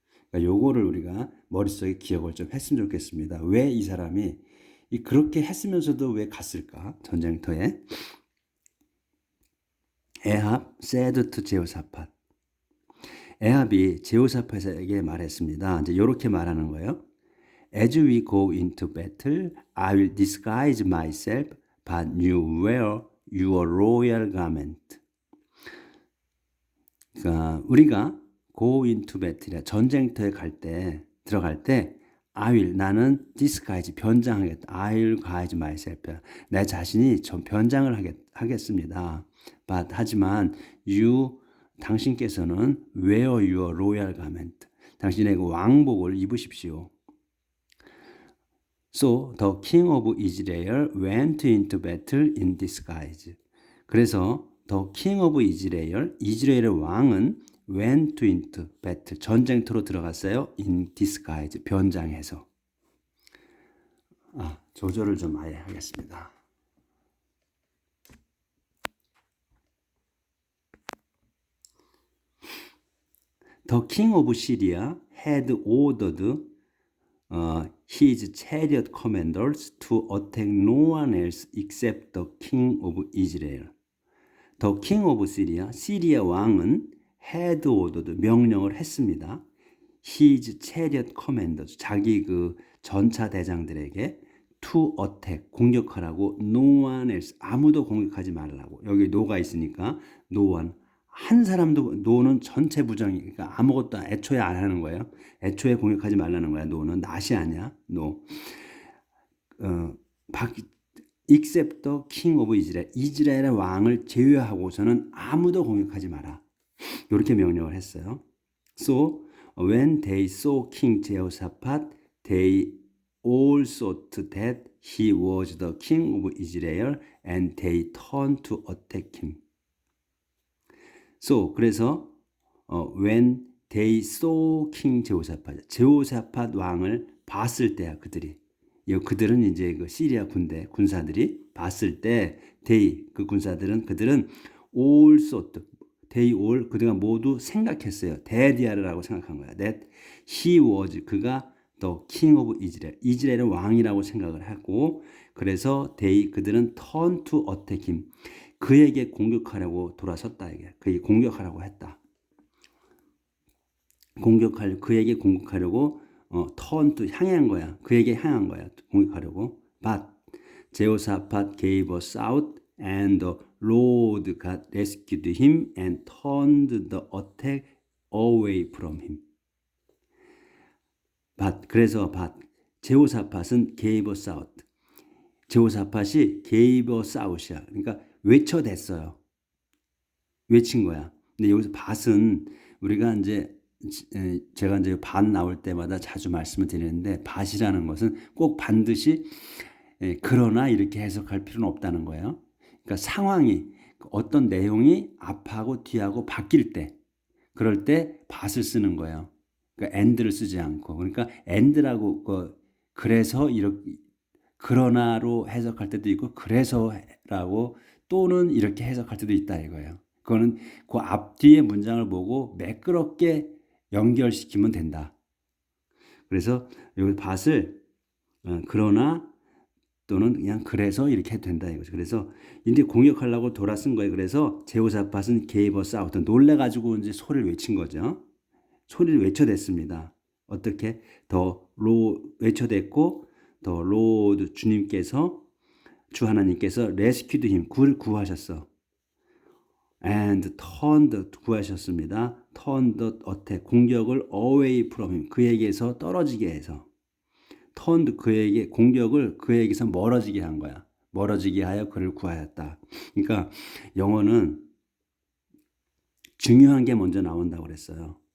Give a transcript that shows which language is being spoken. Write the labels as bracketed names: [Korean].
[Korean] 그러니까 요거를 우리가 머릿속에 기억을 좀 했으면 좋겠습니다. 왜 이 사람이 그렇게 했으면서도 왜 갔을까? 전쟁터에. 에합 [English] said to [Korean] 제호사팟. 에합이 제호사팟에게 말했습니다. 이제 이렇게 말하는 거예요. [English] As we go into battle, I will disguise myself, but you wear your royal garment. [Korean] 그러니까 우리가 [English] go into battle, [Korean] 전쟁터에 들어갈 때, [English] I will, [Korean] 나는 disguise, 변장하겠다. [English] I will guise myself. [Korean] 내 자신이 좀 변장을 하겠습니다. [English] But, [Korean] 하지만, 당신께서는 [English] wear your royal garment. [Korean] 당신의 그 왕복을 입으십시오. [English] So the king of Israel went into battle in disguise. [Korean] 그래서 [English] the king of Israel, [Korean] 이스라엘의 왕은 [English] went into battle, [Korean] 전쟁터로 들어갔어요. [English] in disguise, [Korean] 변장해서. 조절을 좀 아예 하겠습니다. [English] The king of Syria had ordered his chariot commanders to attack no one else except the king of Israel. The king of Syria, [Korean] 시리아 왕은 [English] had ordered, [Korean] 명령을 했습니다. [English] His chariot commanders, [Korean] 자기 그 전차 대장들에게 [English] to attack, [Korean] 공격하라고 [English] no one else, [Korean] 아무도 공격하지 말라고. 여기 no가 있으니까 no one, 한 사람도, no는 전체 부정이, 그러니까 아무것도 애초에 안 하는 거예요. 애초에 공격하지 말라는 거야. no는 낫이 아니야. no. [English] except the king of Israel, [Korean] 이스라엘의 왕을 제외하고서는 아무도 공격하지 마라. 이렇게 명령을 했어요. [English] So when they saw King Jehoshaphat, they all thought that he was the king of Israel, and they turned to attack him. So [Korean] 그래서 [English] when they saw King Jehoshaphat, [Korean] 제호사팟 왕을 봤을 때야 그들은 이제 그 시리아 군사들이 봤을 때 그들은 [English] all thought, they all, [Korean] 그들가 모두 생각했어요. 대디아르라고 생각한 거야. [English] That he was, [Korean] 그가 [English] the king of Israel, [Korean] 이스라엘의 왕이라고 생각을 하고, 그래서 그들은 turn to attack him, 그에게 공격하려고 돌아섰다. 그에게 공격하려고 했다. 그에게 공격하려고 [English] turn to, [Korean] 향한 거야. 그에게 향한 거야. 공격하려고. [English] But Jehoshaphat gave a shout, and the Lord God rescued him and turned the attack away from him. [Korean] 그래서 제호사팟은 [English] gave a shout. [Korean] 제호사팟이 [English] gave a shout이야. [Korean] 그러니까 외쳐댔어요. 외친 거야. 근데 여기서 밭은 우리가 제가 밭 나올 때마다 자주 말씀을 드리는데, 밭이라는 것은 꼭 반드시 그러나 이렇게 해석할 필요는 없다는 거예요. 그러니까 상황이, 어떤 내용이 앞하고 뒤하고 바뀔 때, 그럴 때 밭을 쓰는 거예요. 그러니까 and를 쓰지 않고. 그러니까 and라고 그래서 이렇게, 그러나로 해석할 때도 있고 그래서라고 또는 이렇게 해석할 때도 있다 이거예요. 그거는 그 앞뒤의 문장을 보고 매끄럽게 연결시키면 된다. 그래서 여기 밭을 그러나 또는 그냥 그래서 이렇게 해도 된다 이거죠. 그래서 이제 공격하려고 돌아선 거예요. 그래서 제호사팟은 [English] gave a shout, [Korean] 놀래가지고 이제 소리를 외친 거죠. 소리를 외쳐댔습니다. 어떻게? 더 외쳐댔고 [English] The Lord [Korean] 주님께서 주 하나님께서 [English] rescued him [Korean] 그를 구하셨어. [English] And turned [Korean] 구하셨습니다. [English] turned attack [Korean] 공격을 [English] away from him [Korean] 그에게서 떨어지게 해서 turned 그에게 공격을 그에게서 멀어지게 한 거야. 멀어지게 하여 그를 구하였다. 그러니까 영어는 중요한 게 먼저 나온다고 그랬어요.